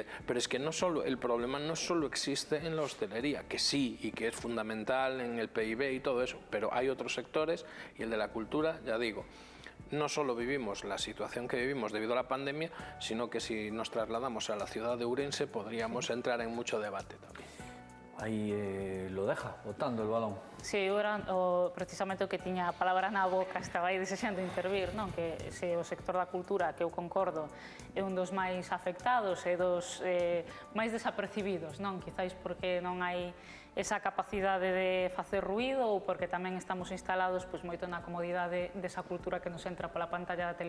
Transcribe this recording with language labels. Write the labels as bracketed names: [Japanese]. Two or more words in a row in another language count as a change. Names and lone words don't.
[Spanish] Pero es que el problema no solo existe en la hostelería, que sí y que es fundamental en el PIB y todo eso, pero hay otros sectores, y el de la cultura, ya digo, no solo vivimos la situación que vivimos debido a la pandemia, sino que si nos trasladamos a la ciudad de Ourense podríamos entrar en mucho debate también. Aí lo deja, botando el balón. Sí, [Galician] eu era precisamente o que tiña a palabra na boca, estaba aí desexando intervir, non? Que se o sector da cultura, que eu concordo, é un dos máis afectados e dos máis desapercibidos, non? Quizáis porque non hai esa capacidade de facer ruído ou porque tamén estamos instalados moito na comodidade desa cultura que nos entra pola pantalla da